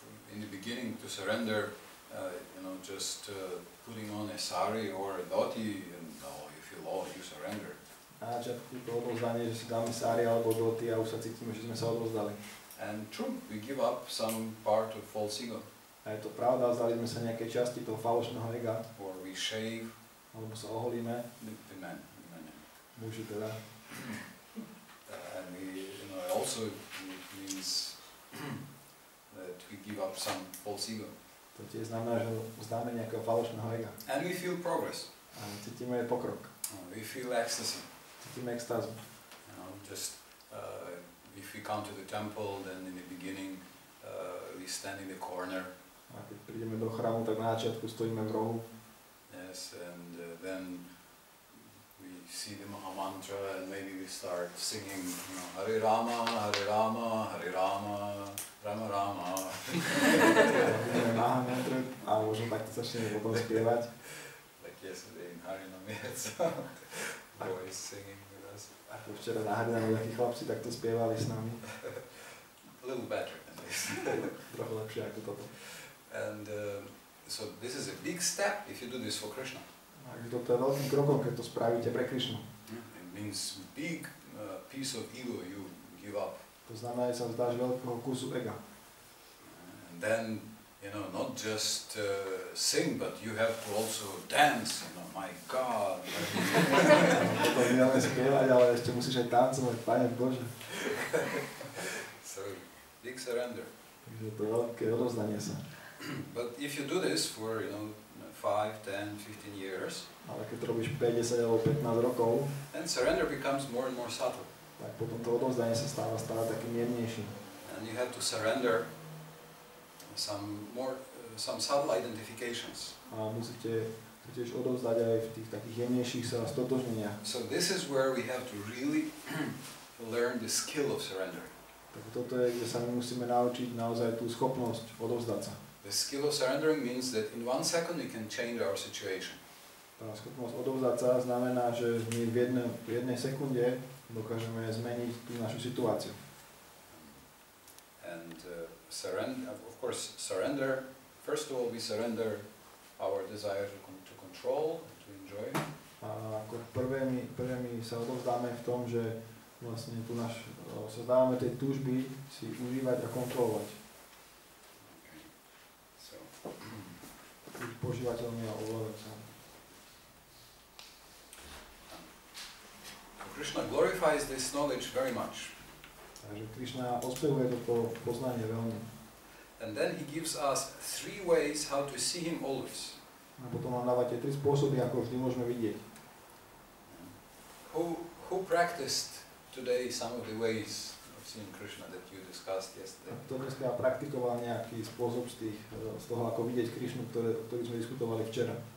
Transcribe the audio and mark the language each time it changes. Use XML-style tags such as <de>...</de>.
<en>In the beginning to surrender, just putting on a sari or a dhoti, and you feel, you surrender.</en> <sk>Na začiatku to odovzdanie, že si dáme sari alebo dhoti a už sa cítime, že sme sa odovzdali.</sk> <en>And true, we give up some part of false ego.</en> <sk>A je to pravda, vzdali sme sa nejakej časti toho falošného ega.</sk> <en>Or we shave.</en> <sk>Alebo sa oholíme.</sk> <en>The men.</en> <sk>Muži teda.</sk> <en>And we, also means that we give up some false ego.</en> <sk>To tiež znamená, že vzdáme nejakého falošného ega.</sk> <en>And we feel progress.</en> <sk>A cítime pokrok.</sk> <en>We feel ecstasy.</en> <sk>Cítime extázu.</sk> <en>Just if we come to the temple, then in the beginning we stand in the corner.</en> <sk>A keď prídeme do chrámu, tak na začiatku stojíme v rohu.</sk> <en>Yes, and then see the Maha Mantra, and maybe we start singing, Hare Rama, Hare Rama, Hare Rama, Rama Rama.</en> <sk>Maha Mantra, a možno takto začneme potom spievať.</sk> <en>Like yesterday in Hare Rama, boys singing with us.</en> <sk>Ako včera na Hare Rama takí chlapci takto spievali s nami.</sk> <en>A little better than this.</en> <sk>Trochu lepšie ako toto.</sk> <en>And so this is a big step if you do this for Krishna.</en> <sk>Takže toto je veľkým krokom, keď to spravíte pre Krišnu.</sk> <en>It means big piece of ego you give up.</en> <sk>To znamená, že sa vzdáš veľkého kusu ega.</sk> <en>And then, not just sing, but you have to also dance, my God.</en> <sk>Toto nie len spievať, ale ešte musíš aj tancovať, Pane Bože.</sk> <en>So, big surrender.</en> <sk>Takže to je veľké odovzdanie sa.</sk> <en>But if you do this for, 5, 10, 15 years,</en> <sk>ale keď to robíš 5, 10 alebo 15 rokov,</sk> <en>then surrender becomes more and more subtle.</en> <sk>Tak potom to odovzdanie sa stáva stále takým jemnejším.</sk> <en>And you have to surrender some subtle identifications.</en> <sk>A musíte tiež odovzdať aj v tých takých jemnejších sa stotožneniach.</sk> <en>So this is where we have to really learn the skill of surrender.</en> <sk>Tak toto je, kde sa my musíme naučiť naozaj tú schopnosť odovzdať sa.</sk> <en>The skill of surrendering means that in 1 second we can change our situation.</en> <sk>Tá schopnosť odovzdať sa znamená, že my v jednej sekunde dokážeme zmeniť tú našu situáciu.</sk> <en>And surrender, of course, surrender. First of all, we surrender our desire to control, to enjoy.</en> <sk>A ako prvé my sa odovzdáme v tom, že vlastne tu sa dávame tej túžby si užívať a kontrolovať.</sk> <en>Okay. So,</en> <sk>požívateľmi a ovládať sa.</sk> <en>Krishna glorifies this knowledge very much.</en> <sk>Takže Krišna ospevuje toto poznanie veľmi.</sk> <en>And then he gives us 3 ways how to see him always.</en> <sk>A potom nám dáva tie 3 spôsoby, ako vždy môžeme vidieť.</sk> <en>Who practiced today some of the ways of seeing Krishna that you discussed yesterday?</en> <sk>To dneska praktikoval nejaký spôsob z toho, ako vidieť Krišnu, ktorý sme diskutovali včera.</sk>